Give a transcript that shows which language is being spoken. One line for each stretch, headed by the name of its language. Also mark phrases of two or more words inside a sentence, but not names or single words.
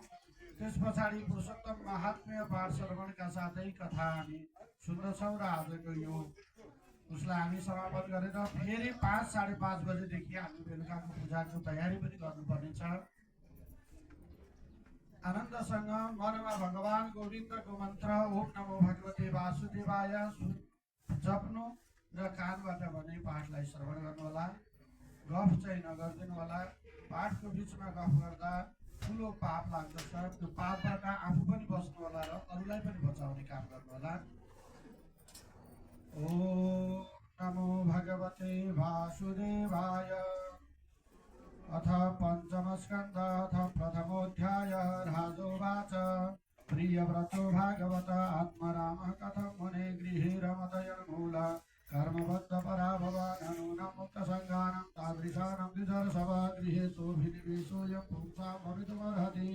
Nepali: त्यस पछाडि पुरुषोत्तम महात्म्य पाठ श्रवणका साथै कथा हामी सुन्दछौँ र आजको यो उसलाई हामी समापन गरेर फेरि 5-5:30 बजेदेखि हामी बेलुकाको पूजाको तयारी पनि गर्नुपर्नेछ। आनन्दसँग मनमा भगवान गोविन्दको मन्त्र
Sanskrit: ओम नमो भगवते वासुदेवाय
Nepali: जप्नु र कानबाट भने पाठलाई श्रवण गर्नुहोला। गफ चाहिँ नगरिदिनु होला। पाठको बिचमा गफ गर्दा ठुलो पाप लाग्दछ। त्यो पापबाट आफू पनि बस्नु होला र अरूलाई पनि बचाउने काम गर्नु होला।
Sanskrit: ओम नमो भगवते वासुदेवाय। अथ पंचम स्कंद अथ प्रथमोऽध्याय। राजोवाच प्रियव्रतो भागवत आत्मराम कथं मुने गृहे रमतयन्मूल कर्मबद्ध पराभवानूनं मुक्तसङ्गानं तादृशानं द्विजर्षभा गृहे सोऽभिनिवेशोऽयं पुंसां भवितुमर्हति।